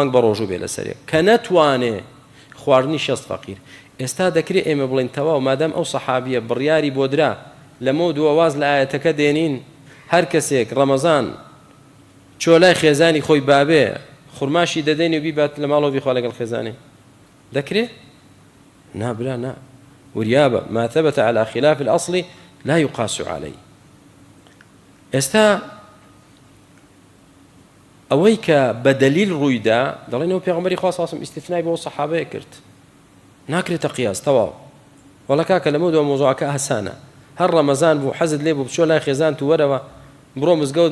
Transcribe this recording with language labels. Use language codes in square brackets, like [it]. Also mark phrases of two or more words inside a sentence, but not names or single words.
[ckb] مانگ بە ڕۆژوو بێ لەسەرێ کە نەتوانێ خواردنی 6 فەقیر ئێستا دەکرێت ئێمە بڵین تەواو مادام ئەو سەحابیە بڕیاری بۆ درا لەمە دووەواز لە ئاەتەکە دێنین هەر کەسێک ڕەمەزان چۆلای خێزانی خۆی بابێ خورماشی دەدەین و بیبات لە ماڵەوە بیخوا لەگەڵ خێزانێ دەکرێت نابرا نا وریابە [ar] ما ثبت على خلاف الأصل لا يقاس عليه [ckb] ئێستا ئەوەی کە بە دەلیل ڕوویدا دەڵێنەوە پێغەمبەری خوا ساسم ئیستیثنای بۆ سەحابەیە کرد ناکرێتە قیاس تەواو وەڵا کاکە لەمە دووە مۆزوعەکە ئاسانە هەر ڕەمەزان بوو حەزت لێ بوو بچۆ لای خێزان تو وەرەوە بڕۆ مزگەوت